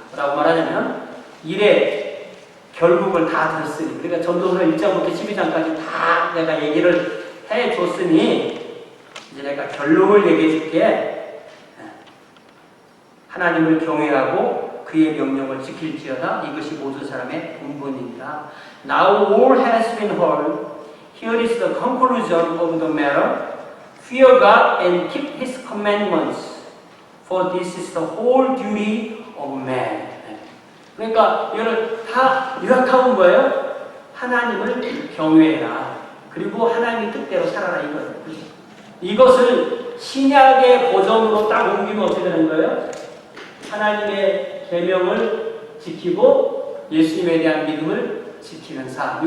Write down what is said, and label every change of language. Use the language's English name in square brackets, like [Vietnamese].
[Korean] 뭐라고 말하냐면, 일의 결국을 다 들었으니, 그러니까 전도서 1장부터 12장까지 다 내가 얘기를 해줬으니 이제 내가 결론을 얘기해 줄게. 하나님을 경외하고 그의 명령을 지킬지어다. 이것이 모든 사람의 본분입니다. [English] Now all has been heard. Here is the conclusion of the matter. Fear God and keep His commandments. For this is the whole duty of man. [Korean] 그러니까 이거를 다 요약하면 뭐예요? 하나님을 경외해라. 그리고 하나님의 뜻대로 살아라 이거예요. 이것을 신약의 버전으로 딱 옮기면 어떻게 되는 거예요? 하나님의 계명을 지키고 예수님에 대한 믿음을 지키는 삶.